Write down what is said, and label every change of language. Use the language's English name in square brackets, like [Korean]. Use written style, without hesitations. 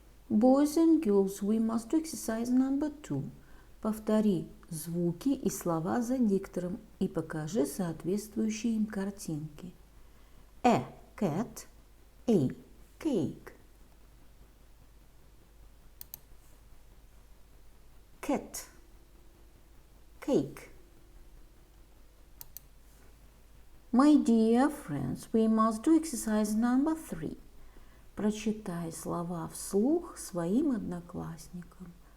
[English] Boys and girls, we must do exercise number 2. [Russian] Повтори звуки и слова за диктором и покажи соответствующие им картинки. [English] A cat, A cake. Cat, cake. My dear friends, we must do exercise number 3. [Russian] Прочитай слова вслух своим одноклассникам.